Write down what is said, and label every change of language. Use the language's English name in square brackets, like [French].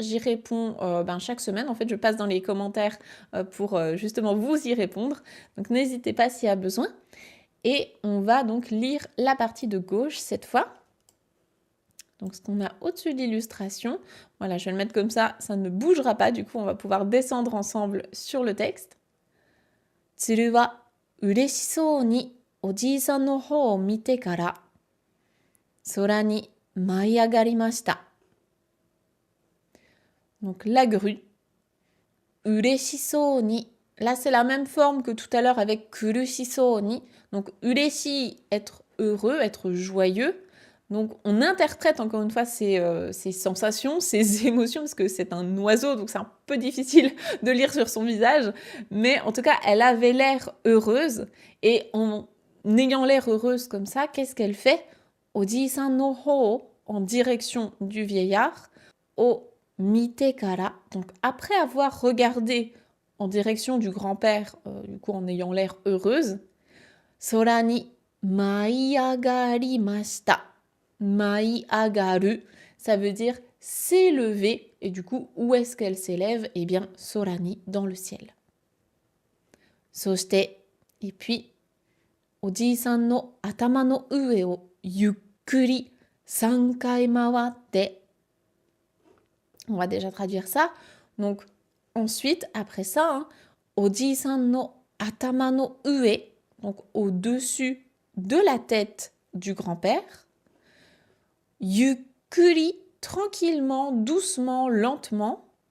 [French] J'y réponds chaque semaine. En fait, je passe dans les commentaires pour justement vous y répondre. Donc n'hésitez pas s'il y a besoin. Et on va donc lire la partie de gauche cette fois. Donc ce qu'on a au-dessus de l'illustration. Voilà, je vais le mettre comme ça ne bougera pas. Du coup, on va pouvoir descendre ensemble sur le texte. [Japanese] Tsuru wa ureshisou ni おじいさんの方を見てから空に舞い上がりました。 [French] Donc la grue. Ureshisou ni. Là c'est la même forme que tout à l'heure avec kurushisou ni. Donc ureshi, être heureux, être joyeux. Donc on interprète encore une fois ces sensations, ces émotions, parce que c'est un oiseau, donc c'est un peu difficile de lire sur son visage. Mais en tout cas, elle avait l'air heureuse. Et en ayant l'air heureuse comme ça, qu'est-ce qu'elle fait? [Japanese] Oji-san no hou, [French] en direction du vieillard. [Japanese] O mite kara, [French] donc après avoir regardé en direction du grand-père, du coup en ayant l'air heureuse. [Japanese] Sora ni maiagarimashita. [French] Maiagaru, ça veut dire s'élever. Et du coup, où est-ce qu'elle s'élève? Eh bien, sorani, dans le ciel. [Japanese] Soshite, [French] et puis, [Japanese] おじいさんの頭の上をゆっくり3回回って。 [French] On va déjà traduire ça. Donc, ensuite, après ça, [Japanese] おじいさんの頭の上, [French] donc au-dessus de la tête du grand-père. Yukkuri, tranquillement, doucement, lentement.